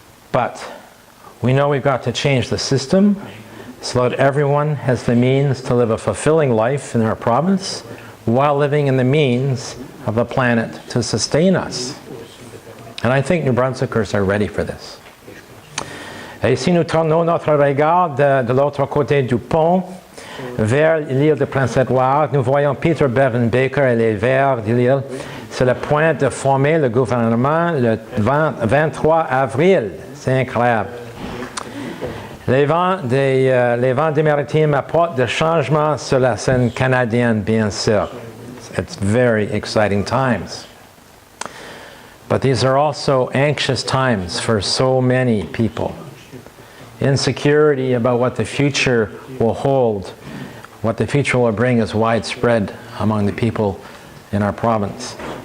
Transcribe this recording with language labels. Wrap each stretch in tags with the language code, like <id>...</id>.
<en>But we know we've got to change the system so that everyone has the means to live a fulfilling life in our province while living in the means of the planet to sustain us. And I think New Brunswickers are ready for this.</en> <fr>Et si nous tournons notre regard de l'autre côté du pont, vers l'île de Prince-Édouard, nous voyons Peter Bevan Baker et les Verts de l'île sur le point de former le gouvernement le 23 avril. C'est incroyable. Les vents des maritimes apportent des changements sur la scène canadienne, bien sûr.</fr> <en>It's very exciting times. But these are also anxious times for so many people. Insecurity about what the future will hold, what the future will bring, is widespread among the people in our province.</en>